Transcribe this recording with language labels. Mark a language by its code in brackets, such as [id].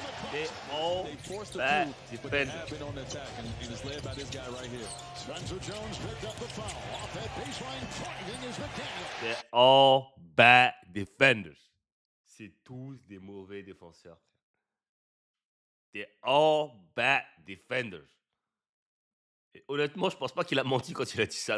[en] They're all bad defenders. They're all bad defenders. [fr] C'est tous des mauvais défenseurs. [en] They're all bad defenders. [fr] Et honnêtement, je pense pas qu'il a menti quand il a dit ça.